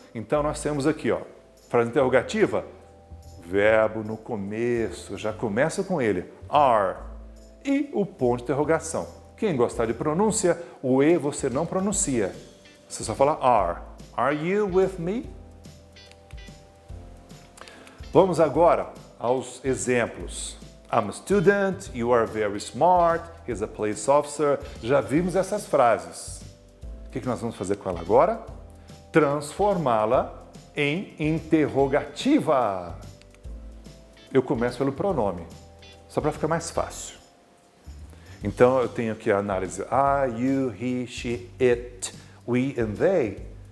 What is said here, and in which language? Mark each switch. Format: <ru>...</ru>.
<pt>Então nós temos aqui, ó, frase interrogativa, verbo no começo, já começa com ele, are, e o ponto de interrogação. Quem gostar de pronúncia, o E você não pronuncia, você só fala are.</pt> <en>Are you with me?</en> <pt>Vamos agora aos exemplos.</pt> <en>I'm a student, you are very smart, he's a police officer.</en> <pt>Já vimos essas frases. O que nós vamos fazer com ela agora? Transformá-la em interrogativa. Eu começo pelo pronome, só para ficar mais fácil. Então eu tenho aqui a análise</pt> <en>I, you, he, she, it, we and they.</en>